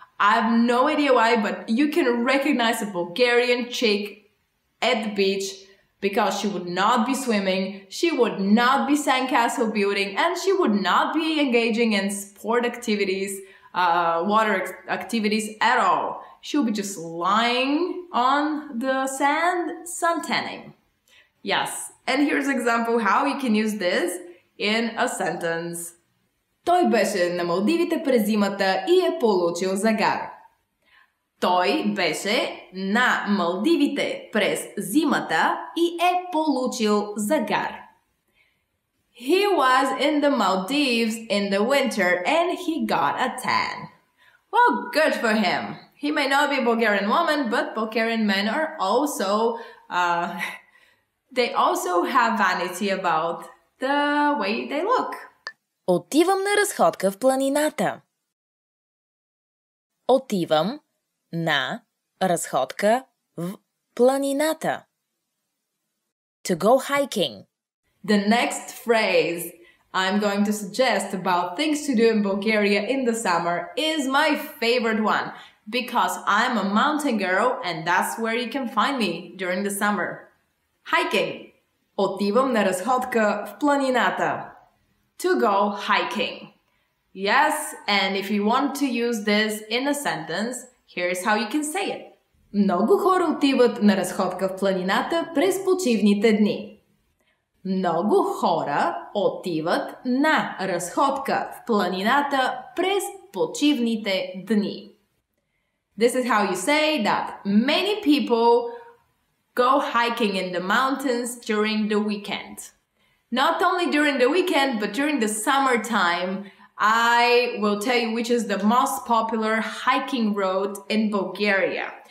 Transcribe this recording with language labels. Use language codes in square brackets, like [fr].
[en] I have no idea why, but you can recognize a Bulgarian chick at the beach because she would not be swimming, she would not be sandcastle building, and she would not be engaging in sport activities, water activities at all. She would be just lying on the sand, suntanning. Yes, and here's an example how you can use this in a sentence. [bg] Той беше на Малдивите през зимата и е получил загар. Той беше на Малдивите през зимата и е получил загар. [en] He was in the Maldives in the winter and he got a tan. Well, good for him. He may not be a Bulgarian woman, but Bulgarian men are also, they also have vanity about the way they look. [bg] Отивам на разходка в планината. Отивам на разходка в планината. [en] To go hiking. The next phrase I'm going to suggest about things to do in Bulgaria in the summer is my favorite one because I'm a mountain girl and that's where you can find me during the summer. Hiking. [bg] Отивам на разходка в планината. [en] To go hiking. Yes, and if you want to use this in a sentence, here's how you can say it. [bg] Много хора отиват на разходка в планината през почивните дни. Много хора отиват на разходка в планината през почивните дни. [en] This is how you say that many people go hiking in the mountains during the weekend. Not only during the weekend, but during the summertime, I will tell you which is the most popular hiking route in Bulgaria.